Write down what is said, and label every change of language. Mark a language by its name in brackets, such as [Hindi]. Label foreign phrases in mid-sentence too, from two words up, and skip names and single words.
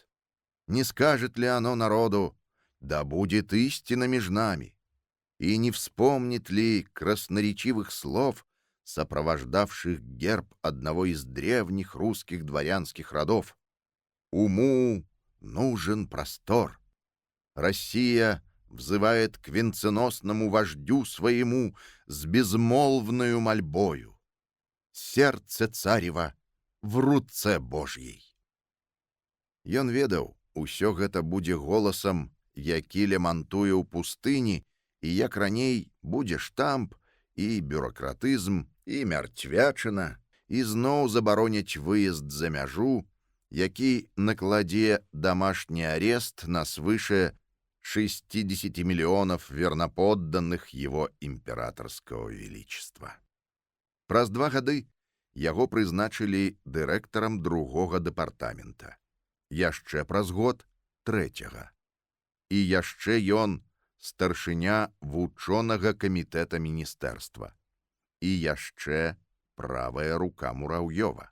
[Russian] Не скажет ли оно народу: «Да будет истина между нами», и не вспомнит ли красноречивых слов, сопровождавших герб одного из древних русских дворянских родов: «Уму нужен простор». Россия взывает к венценосному вождю своему с безмолвною мольбою. Сердце царева в руце Божьей. [Belarusian] Ён ведаў, усё гэта будзе голасам, які лямантуе ў пустыні, і як раней будзе штамп і бюракратызм, і мярцвячына, і зноў забароняць выезд за мяжу, які накладе [Russian] домашний арест на свыше 60 миллионов верноподданных его императорского величества. [Belarusian] Праз 2 гады яго прызначылі дырэктарам другога дэпартамента, яшчэ праз год трэцяга. І яшчэ ён старшыня вучонага камітэта міністэрства. І яшчэ правая рука Мураўёва.